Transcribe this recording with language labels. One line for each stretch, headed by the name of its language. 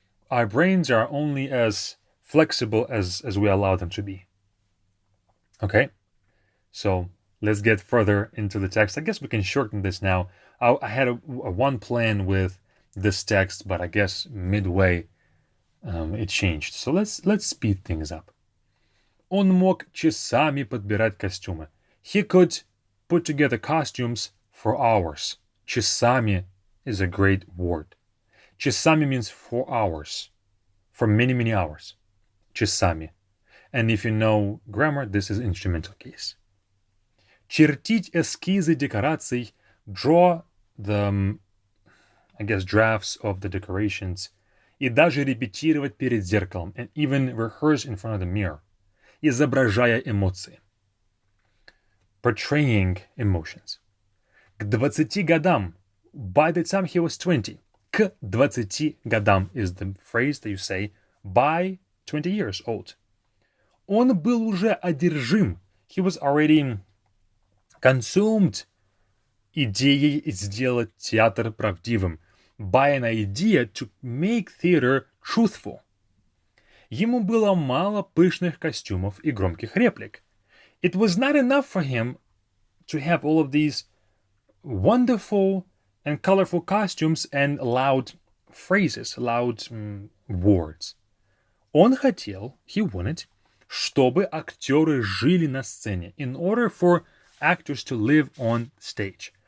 English: Our brains are only as flexible as we allow them to be. Okay? So let's get further into the text. I guess we can shorten this now. I had a one plan with this text, but I guess midway it changed. So let's speed things up.
Russian: Он мог часами подбирать костюмы.
English: He could put together costumes for hours. Часами is a great word. Часами means for hours. For many, many hours. Часами. And if you know grammar, this is instrumental case.
Russian: Чертить эскизы декораций.
English: Draw the, I guess, drafts of the decorations.
Russian: И даже репетировать перед зеркалом.
English: And even rehearse in front of the mirror.
Russian: Изображая эмоции.
English: Portraying emotions.
Russian: К 20 годам.
English: By the time he was 20.
Russian: К 20 годам
English: is the phrase that you say by 20 years old.
Russian: Он был уже одержим.
English: He was already consumed
Russian: идеей сделать театр правдивым.
English: By an idea to make theater truthful.
Russian: Ему было мало пышных костюмов и громких реплик.
English: It was not enough for him to have all of these wonderful and colorful costumes and loud phrases, loud words.
Russian: Он хотел,
English: he wanted,
Russian: чтобы актеры жили на сцене,
English: in order for actors to live on stage.